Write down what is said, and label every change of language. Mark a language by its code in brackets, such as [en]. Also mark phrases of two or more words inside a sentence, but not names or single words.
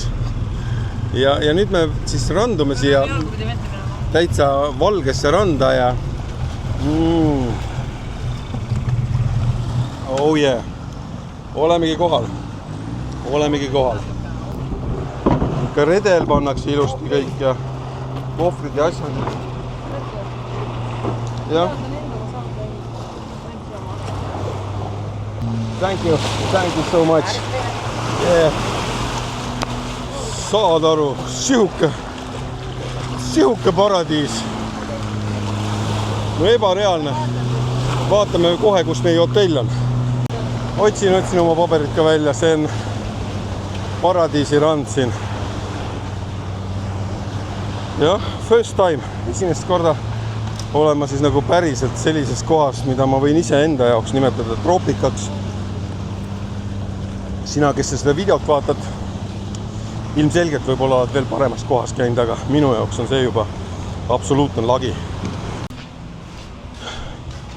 [et] Ja nüüd me siis randume siia täitsa valgesse randa ja [en] oh yeah. [et] Olemegi kohal. Ikka redel pannakse ilusti kõik ja kohvrid ja asjad. Jah. [en] Thank you so much. Yeah. [et] Saad aru, sihuke paradiis. No ebareaalne. Vaatame kohe, kus meie hotell on. Otsin oma paberid ka välja, see on paradiisi rand siin. Jah, [en] first time, [et] esimest korda olen ma siis nagu päriselt sellises kohas, mida ma võin ise enda jaoks nimetada troopikaks. Sina, kes seda videot vaatad, ilmselgelt võib-olla oled veel paremas kohas käinud, aga minu jaoks on see juba absoluutne lagi.